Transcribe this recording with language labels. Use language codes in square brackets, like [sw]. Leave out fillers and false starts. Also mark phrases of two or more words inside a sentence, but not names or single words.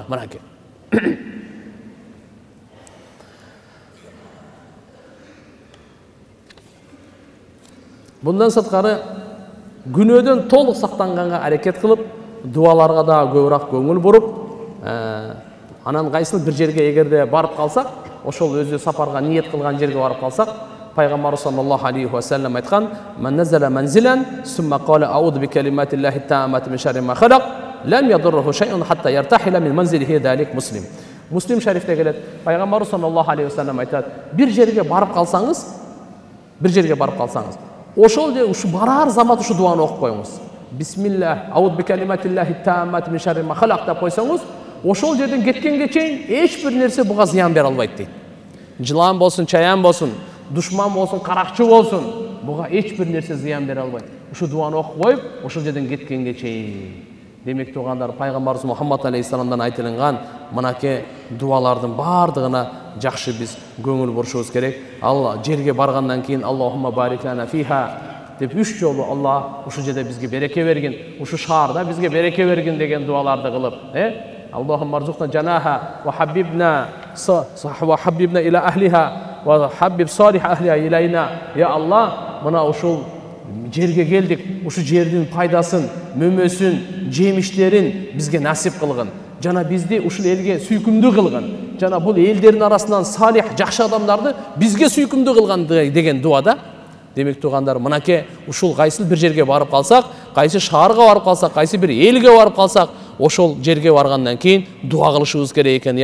[ky] Мынакей. Bundan сырткары күнөөдөн толук сактанганга аракет кылып, дуаларга да көбүрөөк көңүл буруп, анан кайсыл бир жерге эгерде барып калсак, ошол өзү сапарга ниет кылган жерге барып калсак, Пайгамбар [ar] صلى الله عليه وسلم айткан: "من نزل منزلا ثم قال أعوذ بكلمات الله التامات من شر ما خلق لم يضره شيء حتى يرتحل من منزله ذلك مسلم." [ky] Муслим шарифте келет. Пайгамбар [ar] صلى الله عليه وسلم [ky] айтат: "Бир жерге барып калсаңыз, ошол же ушу барар замат ушу дуаны окуп коюңуз. Бисмиллах, [ar] أعوذ بكلمات الله التامات من شر ما خلق" [ky] деп койсоңуз, ошол жерден кеткенге чейин эч бир нерсе буга зыян бере албайт дейт. Жылан болсун, чаян болсун, душман болсун, каракчы болсун, буга эч бир нерсе зыян бере албайт. Ушу дуаны окуп коюп, ошол жерден кеткенге чейин. Демек туугандар, Пайгамбарыбыз Мухаммад алейхиссаламдан айтылган мынакей дуалардын бардыгына жакшы биз көңүл бурушубуз керек. Алла жерге баргандан кийин [ar] اللهم بارك لنا فيها [ky] деп 3 жолу Алла ушу жерде бизге береке бергин, ушу шаарда бизге береке бергин деген дуаларды кылып, [ar] اللهم ارزقنا جناها وحببنا إلى أهلها وحبب صالحي أهلها إلينا. [ky] Я Алла, мына ушул жерге келдик, ушу жердин пайдасын, мөмөсүн, жемиштерин бизге насип кылгын. Жана бизди ушул элге сүйкүмдүү кылгын. Жана бул элдердин арасынан салих, жакшы адамдарды бизге сүйкүмдүү кылган деген дуада. Демек туугандар, мынакей ушул кайсыл бир жерге барып калсак, кайсы шаарга барып калсак, кайсы бир элге барып калсак, ошол жерге баргандан кийин дуа кылышыбыз керек экен.